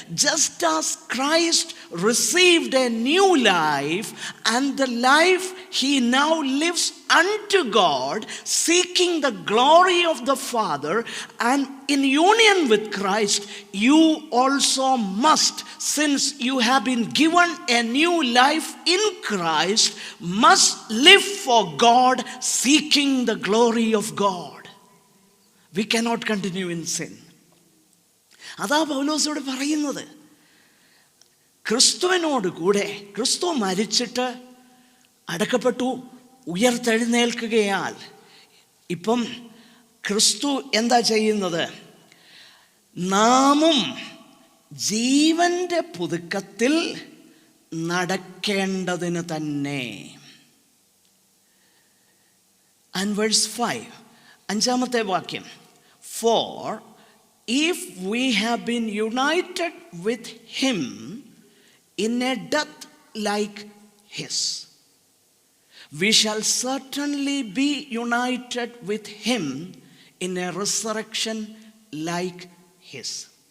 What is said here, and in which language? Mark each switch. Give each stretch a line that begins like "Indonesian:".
English: Just as Christ received a new life, and the life he now lives unto God, seeking the glory of the Father, and in union with Christ, you also must, since you have been given a new life in Christ, must live for God, seeking the glory of God. We cannot continue in sin.
Malayalam: അതാ പൗലോസോട് പറയുന്നത്. ക്രിസ്തുവിനോട് കൂടെ, ക്രിസ്തു മരിച്ചിട്ട് അടക്കപ്പെട്ടു, ഉയർത്തെഴുന്നേൽക്കുകയാൽ ഇപ്പം ക്രിസ്തു എന്താ ചെയ്യുന്നത്? നാമും ജീവന്റെ പുതുക്കത്തിൽ നടക്കേണ്ടതിന് തന്നെ.
English: And verse 5,
Malayalam: അഞ്ചാമത്തെ വാക്യം,
English: for if we have been united with him in a death like his, we shall certainly be united with him in a resurrection like his.